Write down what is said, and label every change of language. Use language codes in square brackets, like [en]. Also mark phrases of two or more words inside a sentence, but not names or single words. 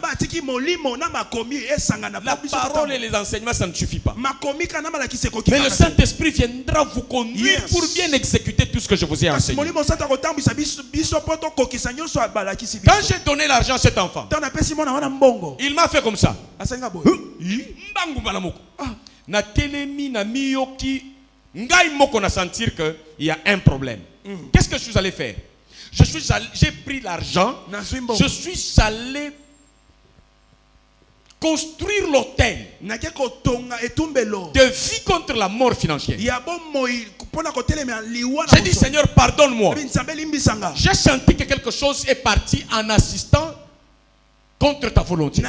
[fr] La parole et les enseignements, ça ne suffit pas. Mais le Saint-Esprit viendra vous conduire pour bien exécuter tout ce que je vous ai enseigné. Quand j'ai donné l'argent à cet enfant, il m'a fait comme ça. [ln] Na telemi na miyoki ngai moko na [fr] sentir que il y a un problème. Qu'est-ce que je suis allé faire? J'ai pris l'argent, je suis allé construire l'hôtel de vie contre la mort financière. J'ai dit, Seigneur, pardonne-moi. J'ai senti que quelque chose est parti en assistant contre ta volonté.